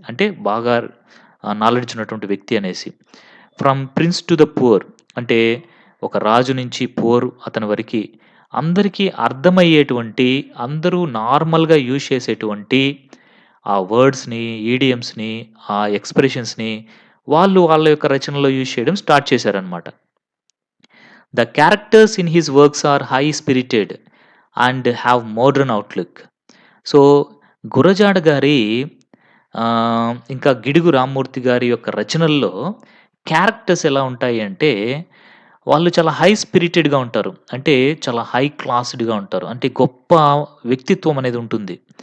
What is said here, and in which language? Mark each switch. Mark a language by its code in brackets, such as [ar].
[te] అంటే బాగా నాలెడ్జ్ ఉన్నటువంటి వ్యక్తి అనేసి. From prince to the poor అంటే ఒక రాజు నుంచి పూర్ అతని వరకి అందరికీ అర్థమయ్యేటువంటి, అందరూ నార్మల్‌గా యూజ్ చేసేటువంటి ఆ వర్డ్స్‌ని, ఈడియమ్స్‌ని, ఆ ఎక్స్‌ప్రెషన్స్‌ని వాళ్ళ యొక్క రచనలో యూజ్ చేయడం స్టార్ట్ చేశారనమాట. [en] The characters in his works are high spirited and have modern outlook. [te] So, Gurajada గారి ఇంకా గిడుగు రామ్మూర్తి గారి యొక్క రచనల్లో క్యారెక్టర్స్ ఎలా ఉంటాయి అంటే, వాళ్ళు చాలా హై స్పిరిటెడ్‌గా ఉంటారు. అంటే చాలా హై క్లాస్డ్‌గా ఉంటారు. అంటే గొప్ప వ్యక్తిత్వం అనేది ఉంటుంది.